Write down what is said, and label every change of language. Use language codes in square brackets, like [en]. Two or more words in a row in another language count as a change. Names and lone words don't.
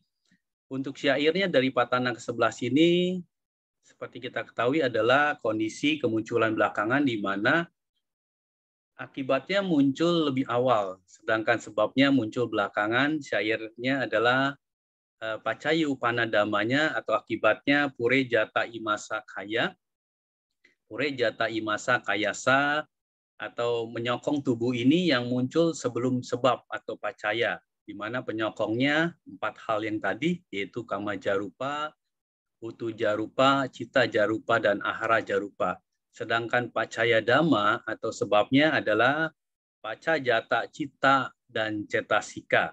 [id] Untuk syairnya dari patana ke-11 ini, seperti kita ketahui, adalah kondisi kemunculan belakangan di mana akibatnya muncul lebih awal, sedangkan sebabnya muncul belakangan. Syairnya adalah [pi] pacayu panadamanya [id] atau akibatnya [pi] pure jata imasa kaya. Pure jata imasa kayasa, [id] atau menyokong tubuh ini yang muncul sebelum sebab atau pacaya, di mana penyokongnya 4 hal yang tadi, yaitu [pi] kama jarupa, utu jarupa, cita jarupa, [id] dan [pi] ahara jarupa. [id] Sedangkan [pi] pacaya dhamma [id] atau sebabnya adalah [pi] pacajata cita [id] dan cetasika.